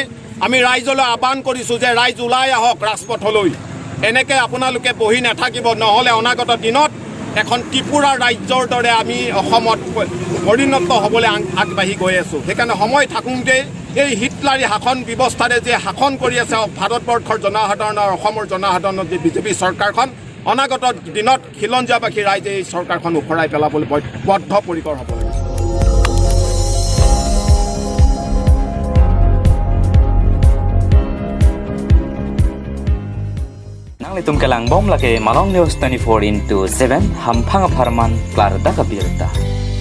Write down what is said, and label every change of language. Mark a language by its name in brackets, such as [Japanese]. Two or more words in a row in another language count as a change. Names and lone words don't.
[Assamese] আমি ৰাইজলৈ আহ্বান কৰিছোঁ যে ৰাইজ ওলাই আহক ৰাজপথলৈ এনেকৈ আপোনালোকে বহি নাথাকিব নহ'লে অনাগত দিনত এখন ত্ৰিপুৰা ৰাজ্যৰ দৰে আমি অসমত পৰিণত হ'বলৈ আগবাঢ়ি গৈ আছোঁ সেইকাৰণে সময় থাকোঁতেই এই হিটলাৰী শাসন ব্যৱস্থাৰে যে শাসন কৰি আছে ভাৰতবৰ্ষৰ জনসাধাৰণৰ অসমৰ জনসাধাৰণৰ যে বিজেপি চৰকাৰখন অনাগত দিনত খিলঞ্জীয়াবাসী ৰাইজে এই চৰকাৰখন উফৰাই পেলাবলৈ বদ্ধপৰিকৰ হ'ব লাগে [Karbi] Tum kelang bom lake malong news 24/7 hampang aparman klar da kabirta